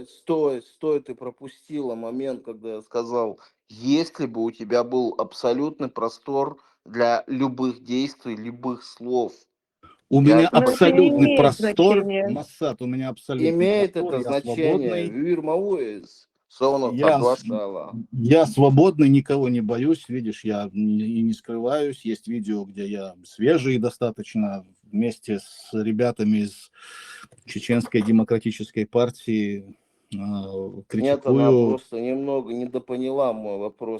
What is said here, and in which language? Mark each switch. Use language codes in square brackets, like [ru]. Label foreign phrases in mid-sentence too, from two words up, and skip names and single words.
[ru] стой, ты пропустила момент, когда я сказал, если бы у тебя был абсолютный простор для любых действий, любых слов. У меня Но это не абсолютный имеет простор, значения. Массад, у меня абсолютный Имеет простор, это я значение. свободный. Вир Мауэс. Сону соглашала. Я свободный, никого не боюсь, видишь, я не скрываюсь. Есть видео, где я свежий достаточно, вместе с ребятами из Чеченской демократической партии критикую. Нет, она просто немного недопоняла мой вопрос.